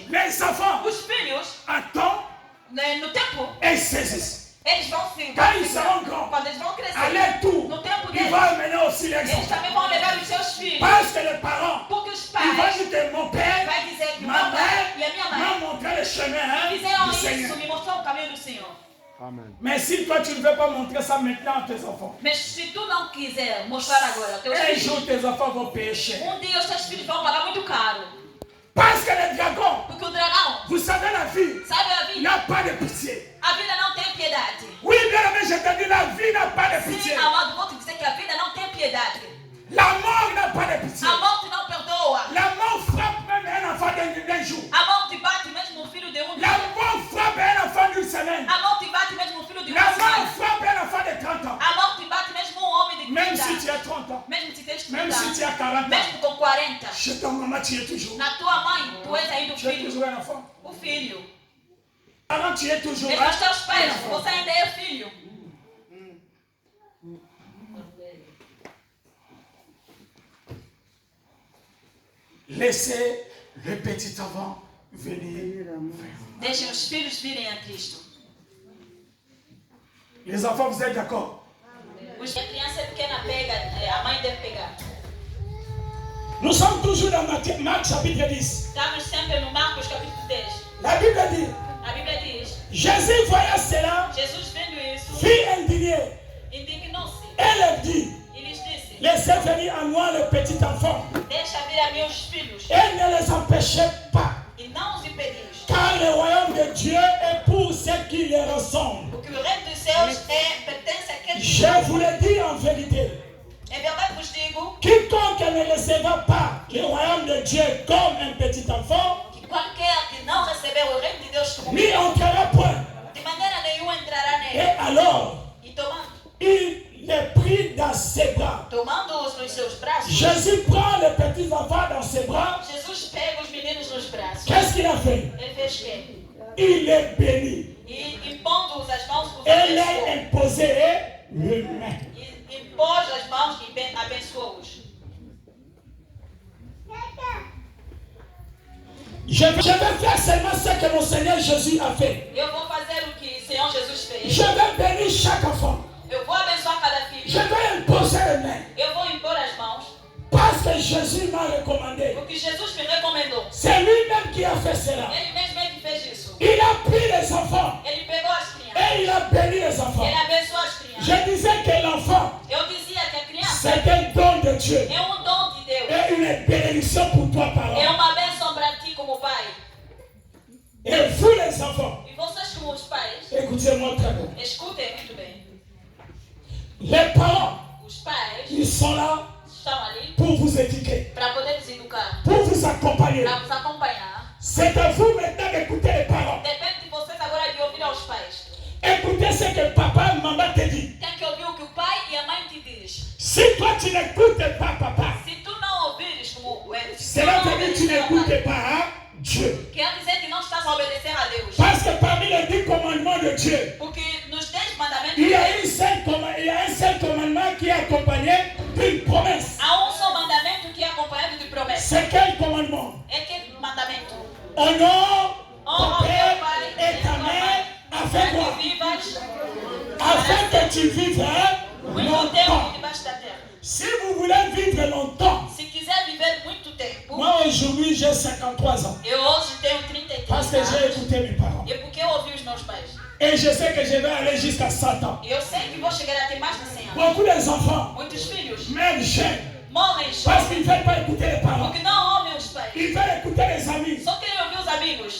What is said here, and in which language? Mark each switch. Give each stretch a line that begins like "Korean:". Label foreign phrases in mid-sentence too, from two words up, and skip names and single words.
French: les enfants
Portuguese: os filhos,
French: attendent
Portuguese: no tempo,
French: et saisissent.
Portuguese: eles vão se...
French: Quand ils seront grands,
Portuguese: Quando eles vão crescer,
French: à leur tour,
Portuguese: no tempo
French: ils
Portuguese: deles,
French: vont amener aussi les
Portuguese: eles
French: enfants.
Portuguese: também vão levar os seus filhos.
French: Parce que les parents,
Portuguese: Porque os
French: ils
Portuguese: pais
French: vont dire que mon père,
Portuguese: vai dizer que o
French: ma
Portuguese: meu pai e a
French: mère
Portuguese: minha
French: m'ont
Portuguese: mãe
French: montré le chemin
Portuguese: fizeram
French: du
Portuguese: isso,
French: Seigneur.
Portuguese: me mostrou o caminho do Senhor.
French: Mais si toi tu ne veux pas montrer ça maintenant à tes enfants,
Portuguese: Mas se tu não quiser mostrar agora aos teus
French: un
Portuguese: filhos,
French: jour tes enfants vont pécher.
Portuguese: dia os teus filhos vão pagar muito caro.
French: Parce que le dragon,
Portuguese: Porque o dragão,
French: vous savez la vie,
Portuguese: sabe a vida?
French: n'a pas de pitié.
Portuguese: A vida não tem piedade.
French: Oui, bien aimé, je te dis, la vie n'a pas de pitié.
Portuguese: Sim, amado, vou te dizer que a vida não tem piedade.
French: La mort n'a pas de pitié.
Portuguese: A morte não perdoa.
French: La mort frappe même un enfant d'un jour.
Portuguese: A morte bate mesmo um filho de
French: La
Portuguese: dia.
French: mort frappe un enfant d'une semaine.
Portuguese: A morte bate mesmo um filho de
French: La mort
Portuguese: semana.
French: frappe un enfant de 30 ans.
Portuguese: A morte bate mesmo um homem de 30
French: Même
Portuguese: anos.
French: si tu as 30 ans,
Portuguese: Mesmo se tens 30
French: même si tu as 40 ans,
Portuguese: mesmo com 40.
French: chez ton maman tu es toujours.
Portuguese: Na tua mãe, tu és ainda o
French: Tu es
Portuguese: filho.
French: toujours un enfant.
Portuguese: O filho.
French: Parents, tu es toujours
Portuguese: Mesmo
French: là.
Portuguese: os teus pais, você ainda é filho.
French: Laissez le petit enfant venir.
Portuguese: Deixem os filhos virem a Cristo.
French: Les enfants, vous êtes d'accord?
Portuguese: A criança pequena pega, a mãe deve pegar.
French: Nous sommes toujours dans Marc chapitre 10.
Portuguese: Estamos sempre no Marcos capítulo 10.
French: La Bible dit,
Portuguese: A Bíblia diz,
French: Jésus voyant cela,
Portuguese: Jesus vendo isso,
French: fut indigné.
Portuguese: indignou-se.
French: Elle dit,
Portuguese: E lhes disse,
French: laissez venir à moi le petit enfant.
Portuguese: deixa vir a meus filhos.
French: Elle ne les empêchait pas,
Portuguese: E não os impedis.
French: car le royaume de Dieu est pour ceux qui les ressemblent.
Portuguese: Porque o reino dos céus pertence àqueles que...
French: Je vous le dis en vérité,
Portuguese: Em verdade vos digo
French: quiconque ne recevra pas le royaume de Dieu comme un petit enfant,
Portuguese: que qualquer que não receber o reino de Deus como
French: n'y entrera point.
Portuguese: de maneira nenhuma entrará
French: Et
Portuguese: nele.
French: alors,
Portuguese: E tomando,
French: il les prit dans ses bras.
Portuguese: tomando-os nos seus braços,
French: Jésus prend les petits enfants dans ses bras.
Portuguese: Jesus pega os meninos nos braços.
French: Qu'est-ce qu'il a fait?
Portuguese: Ele fez quê?
French: Il les bénit.
Portuguese: E impondo-os as mãos, os
French: Et les
Portuguese: abençoou.
French: imposé les mains.
Portuguese: E impôs as mãos e abençoou-os.
French: Je vais faire seulement ce que mon Seigneur Jésus a fait.
Portuguese: Eu vou fazer o que o Senhor Jesus fez.
French: Je vais bénir chaque enfant.
Portuguese: Eu vou abençoar cada filho.
French: Je vais imposer les mains.
Portuguese: Eu vou impor as mãos.
French: Parce que Jésus m'a recommandé.
Portuguese: Porque Jesus me recomendou.
French: C'est lui-même qui a fait cela.
Portuguese: Ele mesmo é que fez isso.
French: Il a pris les enfants
Portuguese: Ele pegou as crianças.
French: et il a béni les enfants.
Portuguese: Ele abençoou as crianças.
French: Je disais que l'enfant,
Portuguese: Eu dizia que a criança
French: c'est un don de Dieu
Portuguese: é dom de Deus.
French: et une bénédiction pour toi,
Portuguese: É
French: parents.
Portuguese: uma bênção para ti como pai.
French: Et vous, les enfants,
Portuguese: E vocês como os pais,
French: écoutez-moi très bien.
Portuguese: escutem muito bem.
French: Les parents,
Portuguese: Os pais
French: ils sont là
Portuguese: estão ali
French: pour vous éduquer,
Portuguese: para poder nos educar,
French: pour vous accompagner.
Portuguese: para nos acompanhar.
French: C'est à vous maintenant d'écouter les parents.
Portuguese: Depende de vocês agora de ouvir aos pais.
French: Écoutez ce que papa et maman te disent.
Portuguese: Tem que ouvir o que o pai e a mãe te diz.
French: Si toi tu n'écoutes pas papa,
Portuguese: Se tu não ouvires como
French: cela veut dire que tu n'écoutes pas Dieu.
Portuguese: quer dizer que não estás a obedecer a Deus.
French: Parce que parmi les 10 commandements de Dieu,
Portuguese: Porque nos 10 mandamentos
French: il y a
Portuguese: de Deus,
French: un seul commandement qui est accompagné d'une promesse.
Portuguese: há só mandamento que é acompanhado de promessa.
French: C'est quel commandement?
Portuguese: É que mandamento?
French: Honore ton
Portuguese: Honra o teu
French: père
Portuguese: pai
French: et ta mère afin
Portuguese: para
French: quoi?
Portuguese: que vivas
French: Afin que tu vives
Portuguese: muito tempo
French: longtemps.
Portuguese: debaixo da terra.
French: Si vous voulez vivre longtemps,
Portuguese: Se quiser viver muito tempo,
French: moi aujourd'hui j'ai 53 ans.
Portuguese: eu hoje tenho 33
French: Parce que j'ai
Portuguese: anos.
French: écouté mes parents.
Portuguese: E porque eu ouvi os meus pais.
French: Et je sais que je vais aller jusqu'à 100 ans.
Portuguese: E eu sei que vou chegar até mais de 100 anos.
French: Beaucoup d'enfants,
Portuguese: Muitos filhos
French: même jeunes,
Portuguese: morrem
French: parce
Portuguese: jovens
French: qu'ils ne veulent pas écouter les parents.
Portuguese: porque não ouvem os pais.
French: Ils veulent écouter les amis.
Portuguese: Só querem ouvir os amigos.